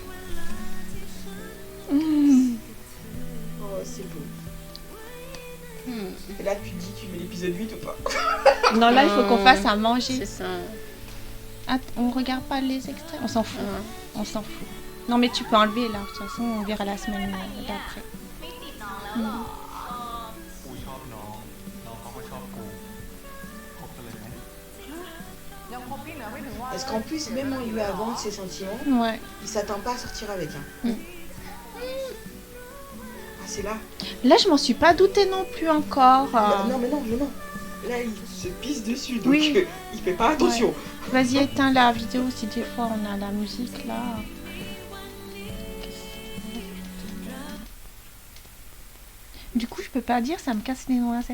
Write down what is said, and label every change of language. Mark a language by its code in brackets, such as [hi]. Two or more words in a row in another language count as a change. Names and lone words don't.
[fr] Oh, c'est beau. Et là, tu te dis, tu mets l'épisode 8 ou pas? Non, là, il faut qu'on fasse à manger. C'est ça. Ah, on regarde pas les extraits? On s'en fout. On s'en fout. Non, mais tu peux enlever là. De toute façon, on verra la semaine d'après. [th] กูชอบน้องน้องเขาก็ชอบกูคบกันเลยไหม ยังคบพี่เหนือไม่ถึงว่า [fr] Parce qu'en plus, même en lui avance ses sentiments, Ouais. il s'attend pas à sortir avec. Hein. Ah, c'est là. Là, je m'en suis pas doutée non plus encore. Non, mais non. Là, il se pisse dessus, donc Oui. Il fait pas attention. Ouais. Vas-y, éteins la vidéo si des fois on a la musique là. Du coup, je peux pas dire, ça me casse les noisettes.